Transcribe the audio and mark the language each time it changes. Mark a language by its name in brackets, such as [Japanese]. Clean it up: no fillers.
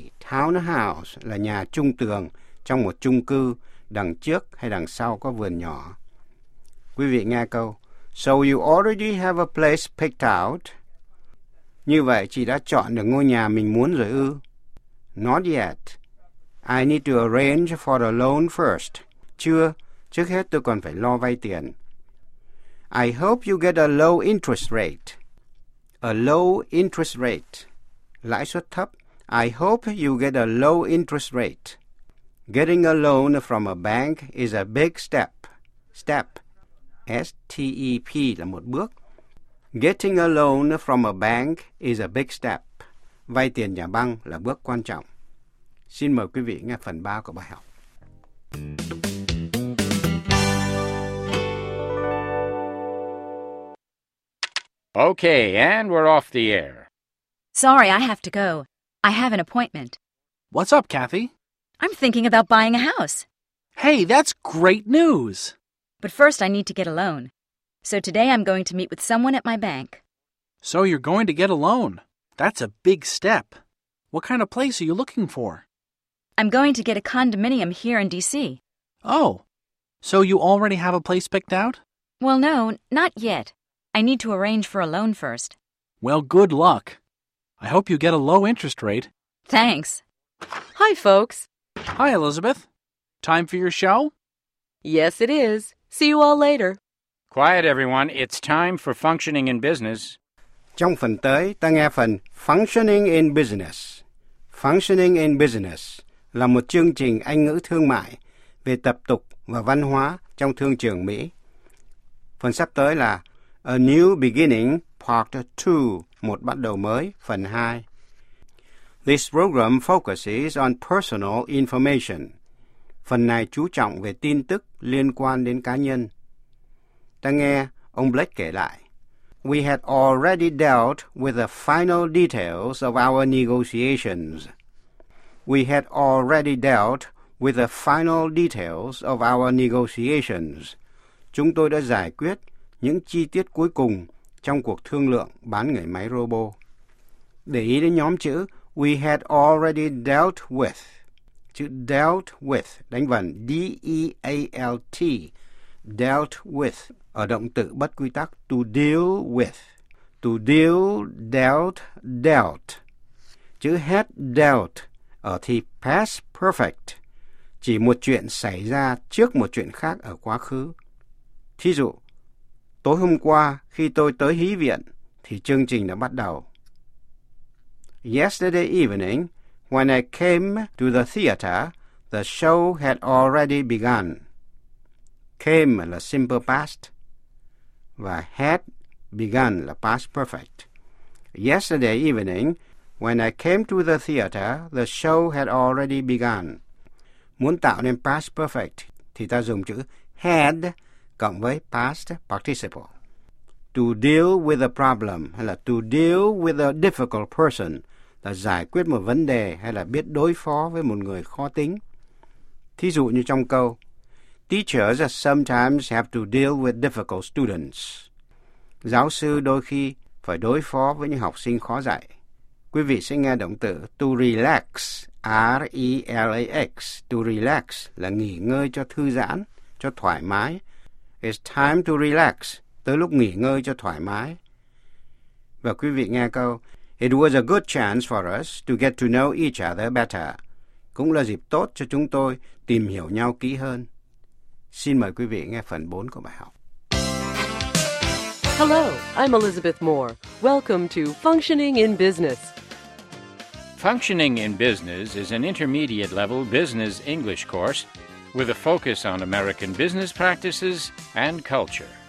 [Vietnamese] Townhouse là nhà chung tường trong một chung cư, đằng trước hay đằng sau có vườn nhỏ. Quý vị nghe câu, [English] so you already have a place picked out. [Vietnamese] Như vậy, chị đã chọn được ngôi nhà mình muốn rồi ư? [English] Not yet. I need to arrange for the loan first. [Vietnamese] Chưa. Trước hết tôi còn phải lo vay tiền. [English] I hope you get a low interest rate. A low interest rate. [Vietnamese] Lãi suất thấp. [English] I hope you get a low interest rate. Getting a loan from a bank is a big step. Step. S-T-E-P [Vietnamese] là một bước. [English] Getting a loan from a bank is a big step. [Vietnamese] Vay tiền nhà băng là bước quan trọng. Xin mời quý vị nghe phần 3 của bài học. [English] Okay, and we're off the air. Sorry, I have to go. I have an appointment. What's up, Kathy? I'm thinking about buying a house. Hey, that's great news. But first, I need to get a loan. So today, I'm going to meet with someone at my bank. So you're going to get a loan. That's a big step. What kind of place are you looking for? I'm going to get a condominium here in D.C. Oh, so you already have a place picked out? Well, no, not yet. I need to arrange for a loan first. Well, good luck. I hope you get a low interest rate. Thanks. Hi, folks. Hi, Elizabeth. Time for your show? Yes, it is. See you all later. Quiet, everyone. It's time for functioning in business. [Vietnamese] Trong phần tới, ta nghe phần Functioning in Business. Functioning in Business là một chương trình Anh ngữ thương mại về tập tục và văn hóa trong thương trường Mỹ. Phần sắp tới là A New Beginning, Part 2, Một Bắt Đầu Mới, Phần 2. [English] This program focuses on personal information. [Vietnamese] Phần này chú trọng về tin tức liên quan đến cá nhân. Ta nghe ông Blake kể lại. [English] We had already dealt with the final details of our negotiations. We had already dealt with the final details of our negotiations. [Vietnamese] Chúng tôi đã giải quyết những chi tiết cuối cùng trong cuộc thương lượng bán người máy robot. Để ý đến nhóm chữ [English] we had already dealt with. [Vietnamese] Chữ dealt with đánh vần D-E-A-L-T, dealt with, ở động từ bất quy tắc to deal with. [English] To deal, dealt, dealt. [Vietnamese] Chữ had dealt ở thì past perfect, chỉ một chuyện xảy ra trước một chuyện khác ở quá khứ. Thí dụ, tối hôm qua khi tôi tới hí viện thì chương trình đã bắt đầu. [English] Yesterday evening, when I came to the theater, the show had already begun. [Vietnamese] Came là simple past, và had begun là past perfect. [English] Yesterday evening, when I came to the theater, the show had already begun. [Vietnamese] Muốn tạo nên past perfect, thì ta dùng chữ had cộng với past participle. To deal with a problem, hay là [English] to deal with a difficult person, [Vietnamese] là giải quyết một vấn đề hay là biết đối phó với một người khó tính. Thí dụ như trong câu, [English] teachers sometimes have to deal with difficult students. [Vietnamese] Giáo sư đôi khi phải đối phó với những học sinh khó dạy. Quý vị sẽ nghe động từ to relax, R-E-L-A-X. To relax là nghỉ ngơi cho thư giãn, cho thoải mái. [English] It's time to relax, [Vietnamese] tới lúc nghỉ ngơi cho thoải mái. Và quý vị nghe câu, [English] it was a good chance for us to get to know each other better. [Vietnamese] Cũng là dịp tốt cho chúng tôi tìm hiểu nhau kỹ hơn. Xin mời quý vị nghe phần 4 của bài học. [English] Hello, I'm Elizabeth Moore. Welcome to Functioning in Business. Functioning in Business is an intermediate level business English course with a focus on American business practices and culture.